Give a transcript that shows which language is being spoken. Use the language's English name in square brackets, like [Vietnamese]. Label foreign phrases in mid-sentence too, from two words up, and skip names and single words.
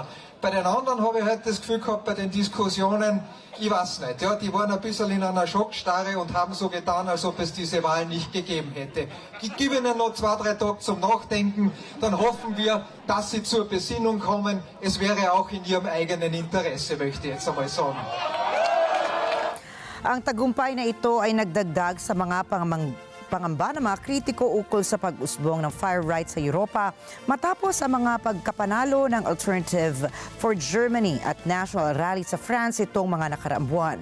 [German] Bei den anderen habe ich heute das Gefühl gehabt, bei den Diskussionen, ich weiß nicht, ja, die waren ein bisschen in einer Schockstarre und haben so getan, als ob es diese Wahl nicht gegeben hätte. Ich gebe Ihnen noch 2, 3 Tage zum Nachdenken, dann hoffen wir, dass Sie zur Besinnung kommen. Es wäre auch in Ihrem eigenen Interesse, möchte ich jetzt einmal sagen. [Filipino] Ang tagumpay na ito ay nagdagdag sa mga pangamba ng mga kritiko ukol sa pag-usbong ng [English] fire rights [Filipino] sa Europa matapos ang mga pagkapanalo ng Alternative for Germany at National Rally sa France itong mga nakaraang buwan.